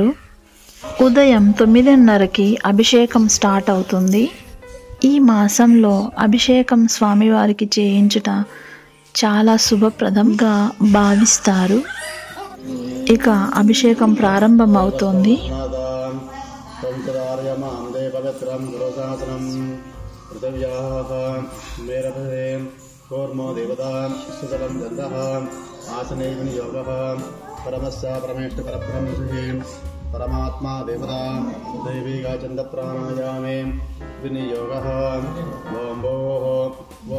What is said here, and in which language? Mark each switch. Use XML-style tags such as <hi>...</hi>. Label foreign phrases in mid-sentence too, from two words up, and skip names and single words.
<te>ఉదయం 9:30కి అభిషేకం స్టార్ట్ అవుతుంది. ఈ మాసంలో అభిషేకం స్వామివారికి చేయించుట చాలా శుభప్రదంగా భావిస్తారు. ఇక అభిషేకం ప్రారంభమవుతోంది.</te> <sa>कूर्मो देवता सुजलं गन्धः आसने विनियोगः परमस्य परमेष्ठ परब्रह्मणे परमात्मा देवता दैविका चन्द्रप्राणायामे विनियोगः ओं भोः ओं</sa>